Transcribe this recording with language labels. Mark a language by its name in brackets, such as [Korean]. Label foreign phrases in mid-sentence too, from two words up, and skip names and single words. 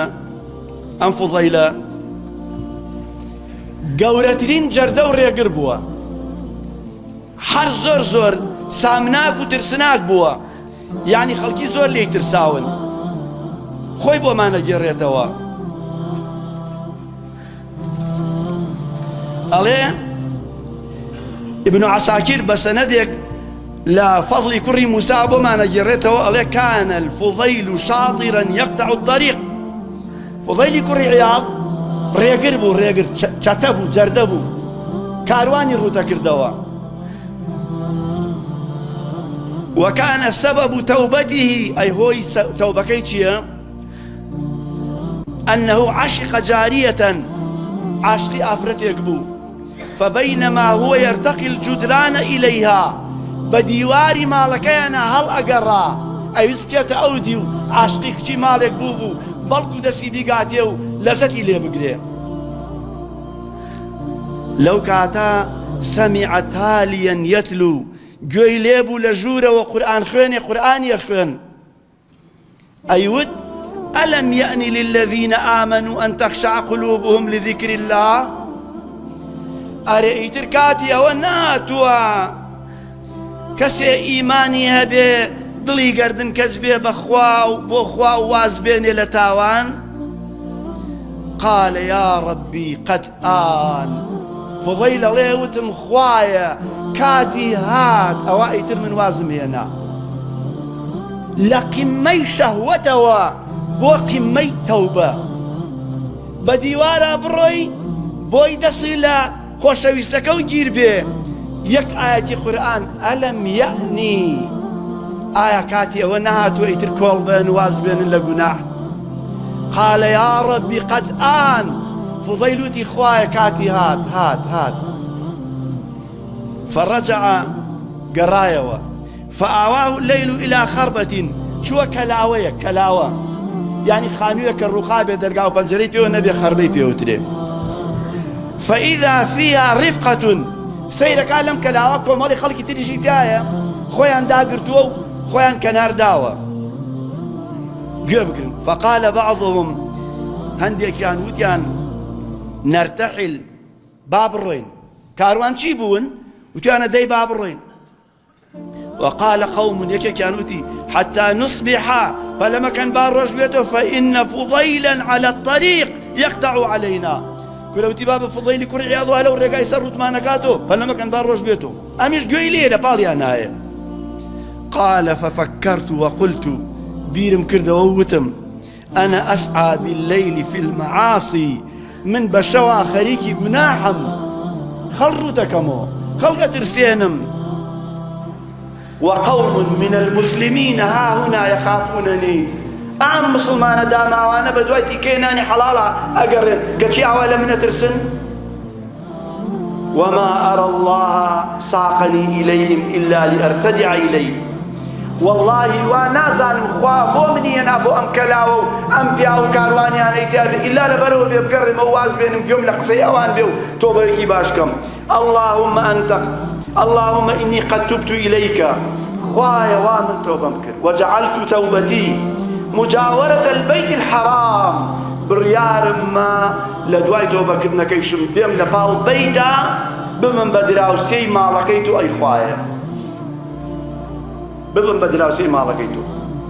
[Central Kurdish] ئەم فوضەیلە گەورەترین جەردە و ڕێگر بووە، هەر زۆر سامناک و ترسناک بووە، یعنی خەڵکی زۆر لێی ترساون، خۆی بۆمانە گێڕێتەوە. ئەڵێ ابن عساکر بە سەنەدێک لە فەضلی کوڕی موسا بۆمانە گێڕێتەوە، ئەڵێ [Arabic] كان الفضيل شاطرا يقطع الطريق. [Central Kurdish] فضەیلی کوڕی عیاض ڕێگر بوو، ڕێگر چەتە بوو، جەردە بوو، کاروانی ڕوتە کردەوە. [Arabic] وكان سبب توبته أي هو [Central Kurdish] توبكي چییە؟ [Arabic] أنه عشق جارية، [Central Kurdish] عاشقی ئافرەتێک بوو. [Arabic] فبينما هو يرتقي الجدران إليها، [Central Kurdish] بديواري مالكينا هل أقرا أيوز بچێتە ئەو دی و عاشقی کچی ماڵێک بوو بەڵکو دەستی بیگاتێ و لەزەتی لێ بگرێ. لەو کاتە سەمیع [Arabic] تاليا يتلو، [Central Kurdish] گوێی لێبوو لە ژوورەوە قورئان خوێنێ، قورئانی ئەخوێن. [Arabic] ئەیوت ألم يأن للذين آمنوا أن تخشع قلوبهم لذكر الله. [Central Kurdish] ئەرێ ئیتر کاتی ئەوە ناتوە کەسێ ئیمانی هەبێ دڵی گەردن کەس بێ بەخوا و بۆ خوا و واز بێنێ لە تاوان. [Arabic] قال يا ربي قد آن. [Central Kurdish] فضەیل ئەڵێ وتم خوایە کاتی هات، ئەوە ئیتر من وازم هێنا لە قیممەی شەهوەتەوە بۆ قیممەی تەوبە. بە دیوارە بڕۆی بۆی دەستی لە خۆشەویستەکە و گیر بێ یەک ئاەتی قورئان ئەلەم یەئنی، ئایا کاتی ئەوە نەهاتووە ئیتر کۆڵ بێن واز بێنن لە گوناح. [Arabic] قال يا ربي قد آن. [Central Kurdish] فضەیل وتی خوایە کاتی هات هات هات. فرجع گەڕایەوە. [Arabic] فآواه الليل إلى خربة، [Central Kurdish] چووە کەلاوەیە، کەلاوە یعنی خانوویە کە ڕووخا بێ دەرگا و پەنجەرەی پێوە نەبێ، خەربەی پێوترێ. [Arabic] فإذا فيها رفقة، [Central Kurdish] سەیرەکە لەم کەلاوە کۆمەڵی خەڵکی تریشی تایە، خۆیان داگرتووە و خۆیان کەنار داوە گوێ بگرن. [Arabic] فقال بعضهم، [Central Kurdish] هەندێکیان وتیان نەرتەحل، با بڕۆین. کاروان چی بوون؟ وتیانە دەی با بڕۆین. [Arabic] وقال قوم، [Central Kurdish] یەکێکیان وتی [Arabic] حتى نصبح، [Central Kurdish] فلەمەکەن با ڕۆژ بێتەوە، [Arabic] فإن فضيلا على الطريق يقطع علينا. [Central Kurdish] کولەوتی با بە فضەیلی کوڕی عیاض لەو ڕێگای سەر ڕوتمانەکاتەوە، پەلەمەکەن با ڕۆژ بێتەوە، ئەمیش گوێی لێ لە پاڵیان نایە. [Arabic] قال ففكرت وقلت، [Central Kurdish] بیرم کردەوە وتم [Arabic] أنا أسعى بالليل في المعاصي، [Central Kurdish] من بەشەوا خەریکی گوناحم، خەڵ ڕوتەکەمەوە، خەڵک ئەترسێنم. [Arabic] وقوم من المسلمين ها هنا يخافونني، [Central Kurdish] ئەم مسلمانە داماوانە بە دوای تیکەی نانی حەڵاڵە ئەگەڕێن کەچی ئەوە لە منە ترسن. [Arabic] وما أرى الله ساقني إليهم إلا لأرتدع إليه. [Central Kurdish] والله وانازانم خوا بۆ منی هێنا بۆ ئەم کەلاوە و ئەم پیا و کاروانیان ئەیتیان ئیلا لەبەرەوە بێ بگەڕێمە و واز بێنم گوێم لە قسەی ئەوان بێ و تۆبەیەکی باشکەم. [Arabic] اللهم إني قد تبت إليك، [Central Kurdish] خوايا وا من توبەم کرد. [Arabic] وجعلت توبتي مجاورة البيت الحرام، [Central Kurdish] بڕیارم ما لە دوای تۆبەکردنەکەیشم بێم لە پاڵ بەیدا ببم بە دراوسێی ماڵەکەی تۆ، ئەی خوایە ببم بە دراوسێی ماڵەکەی تۆ.